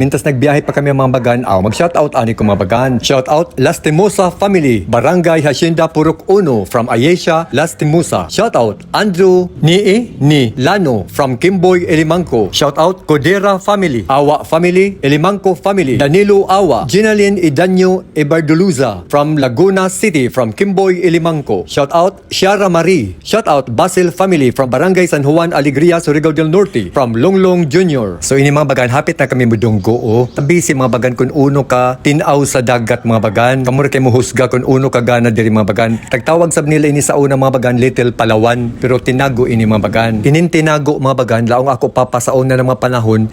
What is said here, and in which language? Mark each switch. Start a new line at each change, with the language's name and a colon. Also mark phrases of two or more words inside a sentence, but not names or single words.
Surigaonon: Mintas nagbiyahe pa kami mga bagan, mag-shoutout ani ko mga bagan. Shoutout Lastimosa family, Barangay Hacienda Purok 1 from Ayesha, Lastimosa. Shoutout Andrew ni Lano from Kimboy, Elimangco. Shoutout Codera family, Awa family, Elimangco family, Danilo Awa, Ginalyn Idanyo Ebarduluza from Laguna City from Kimboy, Elimangco. Shout out Shiara Marie. Shout out Basil family from Barangay San Juan Alegria, Surigao del Norte from Longlong Jr. So ini mga bagan, hapit na kami mudunggo. Tabi si mga bagan kung uno ka tinaw sa dagat mga bagan. Kamura kay muhusga kung uno ka gana diri mga bagan. Tagtawag sab nila ini sa una mga bagan Little Palawan, pero Tinago ini mga bagan. Inin Tinago mga bagan, laong ako papasaon na ng mga panahon.